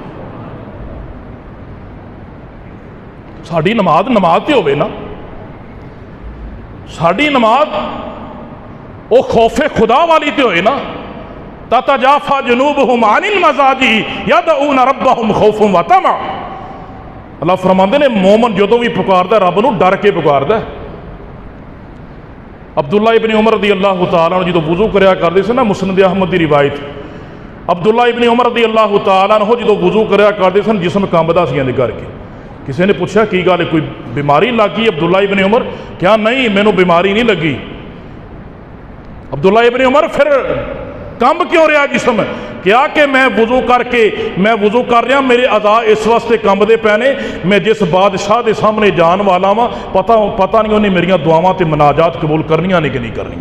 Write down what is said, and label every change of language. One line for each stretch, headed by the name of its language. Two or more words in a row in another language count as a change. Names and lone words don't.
Punjabi: ساڈی نماز نماز تو ہووے نا، ساڈی نماز او خوف خدا والی تو ہوئے نا,
Arabic: تتجافى جنوبهم عن المضاجع يدعون ربهم خوفا وطمعا.
Punjabi: اللہ فرماتے نے مومن جدوں بھی پکاردا رب نوں ڈر کے پکاردا. عبداللہ ابن عمر
Arabic: رضي الله تعالى عنه
Punjabi: جو وضو کریا کردے سی نا، مسند احمد کی روایت، عبداللہ ابن عمر
Arabic: رضي الله تعالى عنه
Punjabi: جو وضو کریا کردے سن جسم کمبدا سی ایہدے کر کے. کسی نے پوچھا کی گل کوئی بیماری لگ گئی؟ عبداللہ ابن عمر کیا نہیں، مینوں بیماری نہیں لگی. عبداللہ ابن عمر فیر کمب کیوں رہا جسم? کیا کہ میں وضو کر رہا، میرے اعضا اس واسطے کمبدے پئے نے، میں جس بادشاہ کے سامنے جان والا وا، پتا نہیں انہاں میریاں دعاواں تے مناجات قبول کرنیاں نے کہ نہیں کرنیاں.